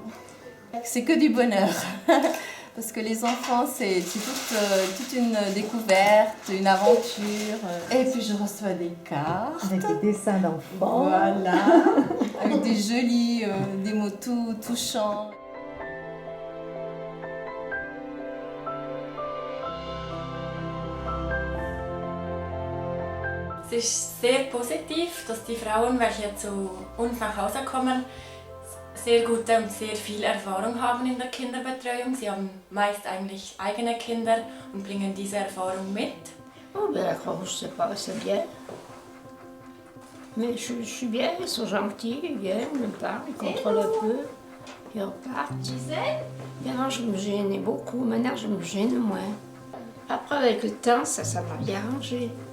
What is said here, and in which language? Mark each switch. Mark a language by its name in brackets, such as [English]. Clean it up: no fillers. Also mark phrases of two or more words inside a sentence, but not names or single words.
[French] C'est que du bonheur. Parce que les enfants, c'est toute une découverte, une aventure. Et puis je reçois des cartes. Avec des dessins d'enfants. Voilà. Avec des jolis, des mots tout touchants. [German] Es ist sehr positiv, dass die Frauen, welche zu uns nach Hause kommen, sehr gute und sehr viel Erfahrung haben in der Kinderbetreuung. Sie haben meist eigentlich eigene Kinder und bringen diese Erfahrung mit. [French] Oh ben la Croix-Rouge c'est bien. Mais je suis bien, ils sont gentils, ils viennent, ils me parlent, ils contrôlent un peu, ils repartent. Et avant je me gênais beaucoup, maintenant je me gêne moins. Après avec le temps, ça m'a bien arrangé.